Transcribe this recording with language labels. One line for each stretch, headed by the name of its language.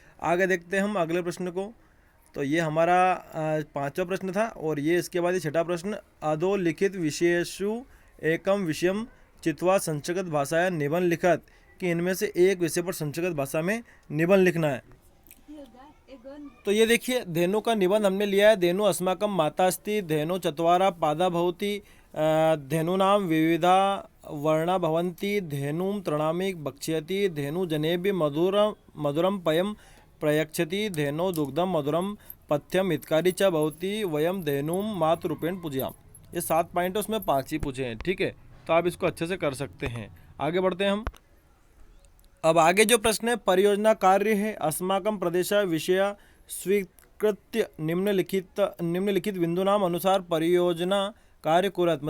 Hindi: आगे देखते हैं हम अगले प्रश्न को। तो ये हमारा 5वां प्रश्न था और ये इसके बाद 6ठा प्रश्न,
Sanskrit: अधोलिखित विषयेषु एकम विषयम चित्वा संस्कृत भाषाया निबंध लिखत,
Hindi: कि इनमें से एक विषय पर संस्कृत भाषा में निबंध लिखना है। तो ये देखिए धेनु का निबंध हमने लिया है।
Sanskrit: धेनु अस्माकं माता अस्ति, धेनु चत्वारः पादा भवति, धेनूनां विविधा वर्णा भवन्ति, धेनुं तृणामि भक्ष्यति, धेनु जनेभ्यः मधुरं पयं प्रयच्छति, धेनो दुग्धं मधुरं पथ्यम हितकारी च भवति, वयम धेनुं मातृरूपेण पूजयाम।
Hindi: ये 7 पॉइंट है, उसमें 5 ही पूछे हैं, ठीक है। तो आप इसको अच्छे से कर सकते हैं। आगे बढ़ते हैं हम। अब आगे जो प्रश्न है, परियोजना कार्य है।
Sanskrit: अस्माकं प्रदेश विषय स्वीकृत्य निम्नलिखित बिंदुनाम अनुसार परियोजना कार्य कुर्यात्।